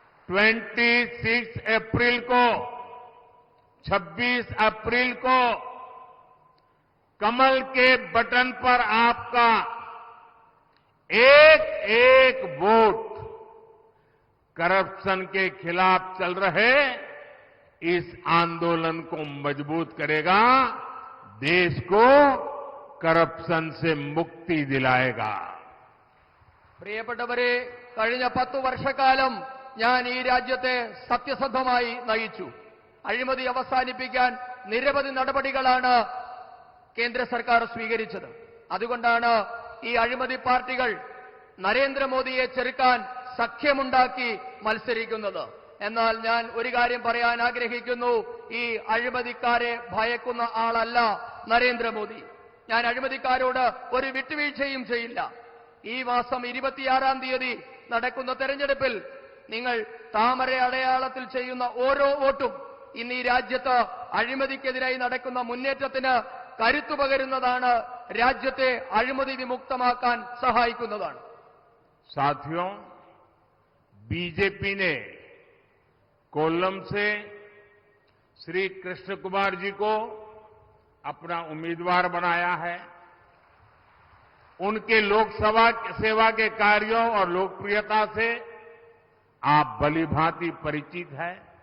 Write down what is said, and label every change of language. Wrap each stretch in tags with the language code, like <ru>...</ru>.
<hi>26 अप्रैल को कमल के बटन पर आपका एक वोट करप्शन के खिलाफ चल रहे इस आंदोलन को मजबूत करेगा, देश को करप्शन से मुक्ति दिलाएगा।</hi> <ml>പ്രിയപ്പെട്ടവരെ, കഴിഞ്ഞ 10 വർഷക്കാലം ഞാൻ ഈ രാജ്യത്തെ സത്യസന്ധമായി നയിച്ചു. അഴിമതി അവസാനിപ്പിക്കാൻ നിരവധി നടപടികളാണ് കേന്ദ്ര സർക്കാർ സ്വീകരിച്ചത്. അതുകൊണ്ടാണ് ഈ അഴിമതി പാർട്ടികൾ നരേന്ദ്രമോദിയെ ചെറുക്കാൻ സഖ്യമുണ്ടാക്കി മത്സരിക്കുന്നത്. എന്നാൽ ഞാൻ ഒരു കാര്യം പറയാൻ ആഗ്രഹിക്കുന്നു. ഈ അഴിമതിക്കാരെ ഭയക്കുന്ന ആളല്ല നരേന്ദ്രമോദി. ഞാൻ അഴിമതിക്കാരോട് ഒരു വിട്ടുവീഴ്ചയും ചെയ്യില്ല. ഈ മാസം 26-ാം തീയതി നടക്കുന്ന തെരഞ്ഞെടുപ്പിൽ നിങ്ങൾ താമര അടയാളത്തിൽ ചെയ്യുന്ന ഓരോ വോട്ടും ഇന്ന് ഈ രാജ്യത്ത് അഴിമതിക്കെതിരായി നടക്കുന്ന മുന്നേറ്റത്തിന് കരുത്തു പകരുന്നതാണ്, രാജ്യത്തെ അഴിമതി വിമുക്തമാക്കാൻ സഹായിക്കുന്നതാണ്.</ml> <hi>साथियों, बीजेपी ने कोल्लम से श्री कृष्ण कुमार जी को अपना उम्मीदवार बनाया है। उनके लोकसभा सेवा के कार्यों और लोकप्रियता से आप भलीभांति परिचित हैं।</hi>